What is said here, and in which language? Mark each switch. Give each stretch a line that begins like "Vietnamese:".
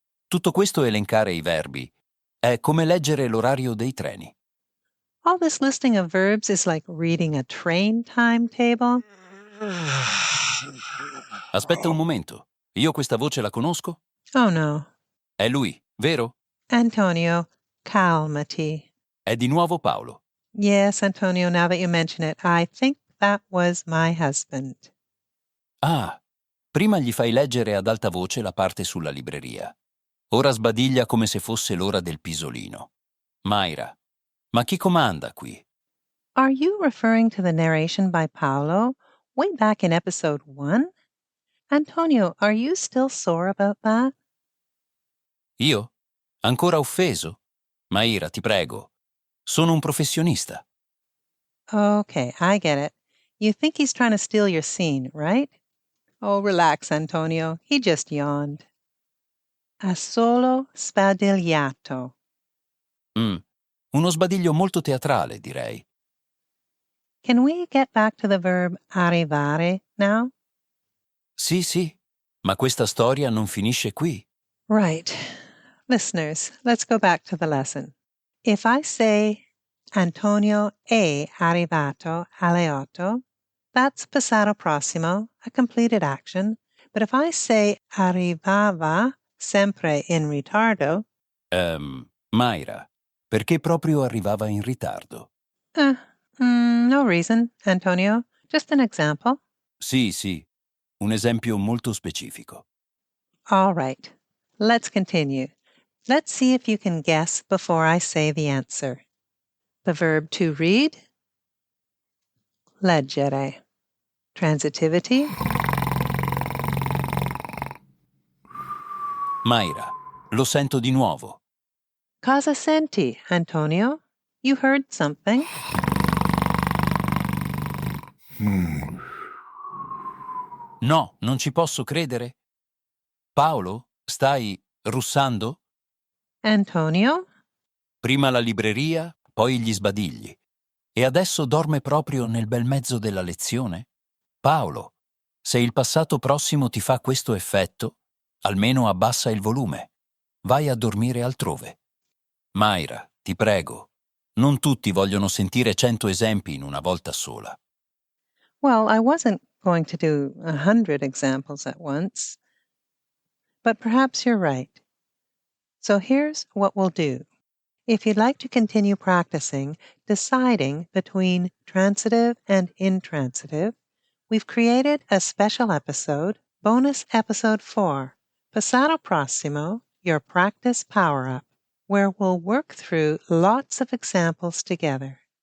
Italian: Tutto questo elencare i verbi è come leggere l'orario dei treni.
English: All this listing of verbs is like reading a train timetable.
Italian: Aspetta un momento. Io questa voce la conosco? Oh no. È lui, vero? Antonio, calmati. È di nuovo Paolo.
English: Yes, Antonio, now that you mention it, I think that was my husband.
Italian: Ah, prima gli fai leggere ad alta voce la parte sulla libreria. Ora sbadiglia come se fosse l'ora del pisolino. Maira, ma chi comanda qui?
English: Are you referring to the narration by Paolo way back in episode 1? Antonio, are you still sore about that?
Italian: Io? Ancora offeso? Maira, ti prego. Sono un professionista.
English: Okay, I get it. You think he's trying to steal your scene, right? Oh, relax, Antonio. He just yawned.
Italian: Ha solo spadigliato. Uno sbadiglio molto teatrale, direi.
English: Can we get back to the verb arrivare now?
Italian: Sì, ma questa storia non finisce qui.
English: Right. Listeners, let's go back to the lesson. If I say
Italian: Antonio è arrivato alle 8,
English: that's Passato Prossimo, a completed action. But if I say
Italian: arrivava sempre in ritardo, Maira, perché proprio arrivava in ritardo?
English: no reason, Antonio. Just an example.
Italian: Sì, un esempio molto specifico.
English: All right. Let's continue. Let's see if you can guess before I say the answer. The verb to read, leggere. Transitivity,
Italian: Maira, lo sento di nuovo. cosa senti, Antonio?
English: You heard something?
Italian: No, non ci posso credere. Paolo, stai russando? Antonio? Prima la libreria, poi gli sbadigli. E adesso dorme proprio nel bel mezzo della lezione? Paolo, se il passato prossimo ti fa questo effetto, almeno abbassa il volume. Vai a dormire altrove. Maira, ti prego, non tutti vogliono sentire 100 esempi in una volta sola.
English: Well, I wasn't going to do 100 examples at once, but perhaps you're right. So here's what we'll do. If you'd like to continue practicing deciding between transitive and intransitive, we've created a special episode, bonus episode 4, Passato Prossimo, your practice power-up, where we'll work through lots of examples together.